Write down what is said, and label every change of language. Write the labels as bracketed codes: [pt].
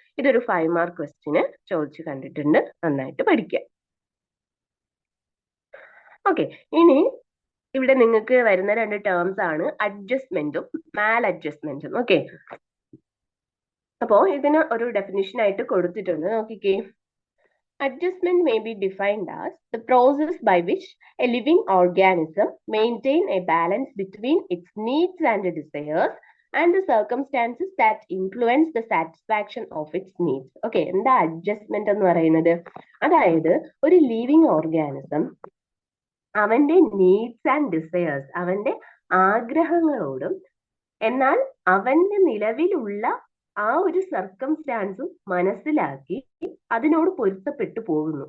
[ml] ഇതൊരു 5 മാർക്ക് ക്വസ്റ്റിന് ചോദിച്ചു കണ്ടിട്ടുണ്ട്, നന്നായിട്ട് പഠിക്കാം. ഓക്കെ, ഇനി ഇവിടെ നിങ്ങൾക്ക് വരുന്ന 2 ടേംസ് ആണ് അഡ്ജസ്റ്റ്മെന്റും മാൽ അഡ്ജസ്റ്റ്മെന്റും. ഓക്കെ, അപ്പോ ഇതിന് ഒരു ഡെഫിനിഷൻ ആയിട്ട് കൊടുത്തിട്ടുണ്ട്, നോക്കിക്കേ. [en] Adjustment may be defined as the process by which a living organism maintains a balance between its needs and desires and the circumstances that influence the satisfaction of its needs. [ml] Okay, എന്താ adjustment എന്ന് പറയുന്നത്? അതായത് ഒരു living organism അവന്റെ needs and desires, അവന്റെ ആഗ്രഹങ്ങളോടും എന്നാൽ അവന്റെ നിലവിലുള്ള ആ ഒരു സർക്കംസ്റ്റാൻസും മനസ്സിലാക്കി അതിനോട് പൊരുത്തപ്പെട്ടു പോകുന്നു.